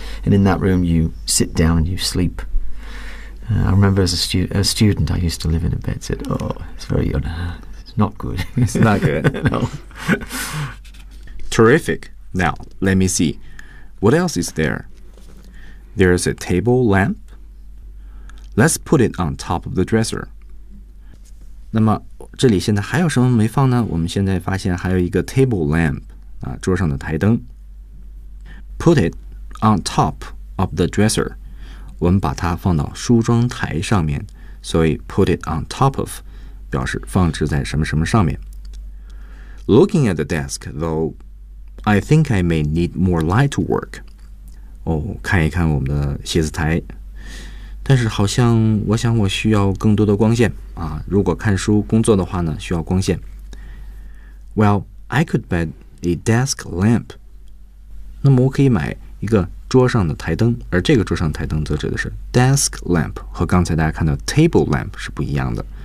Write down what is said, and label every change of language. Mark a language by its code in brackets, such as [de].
[en] And in that room, you sit down and you sleep.、I remember as a student, I used to live in a bed sit. Oh, it's very, it's not good. It's not good. No. Terrific. Now, let me see. What else is there? There's a table lamp. Let's put it on top of the dresser. [zh] 那么这里现在还有什么没放呢？我们现在发现还有一个 table lamp, 啊，桌上的台灯。 [en] Put it on top of the dresser. [zh] 我们把它放到梳妆台上面，所以 [en] put it on top of [zh] 表示放置在什么什么上面。 [en] Looking at the desk, though, I think I may need more light to work. [zh] 哦，看一看我们的写字台，但是好像我想我需要更多的光线啊。如果看书工作的话呢，需要光线。 [en] Well, I could buy a desk lamp. [zh] 那么我可以买一个桌上的台灯，而这个桌上台灯则指的是 desk lamp， 和刚才大家看到 table lamp 是不一样的。